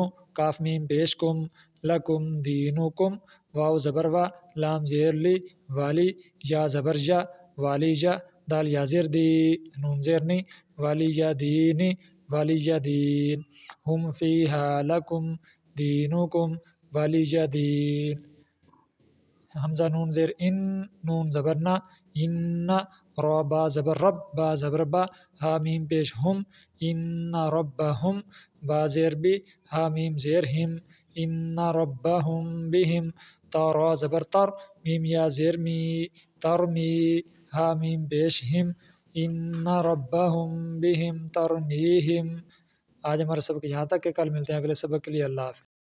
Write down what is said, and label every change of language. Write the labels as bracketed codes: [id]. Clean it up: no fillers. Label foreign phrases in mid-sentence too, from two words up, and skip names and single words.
[ur] کاف میم پیش کم [ar] لکم دینکم [ur] واو زبر وا لام زیر لی والی یا زبر جا والی جا دال یا زیر دی نون زیر نی والی جا دینی والی جا دین [ar] ہم فیہا لکم دینکم [ur] والی جا دین حمزہ نون زیر ان نون زبر نا ان را با زبر رب با زبر با ہا میم پیش ہم [ar] ان ربہم [ur] با زیر بی ہا میم زیر ہم [ar] ان ربہم بہم [ur] تا را زبر تر میم یا زیر می ترمی ہا میم پیش ہم [ar] ان ربہم بہم ترمیہم۔ [ur] آج ہمارا سبق یہاں تک کہ کل ملتے ہیں اگلے سبق کے لیے۔ اللہ حافظ۔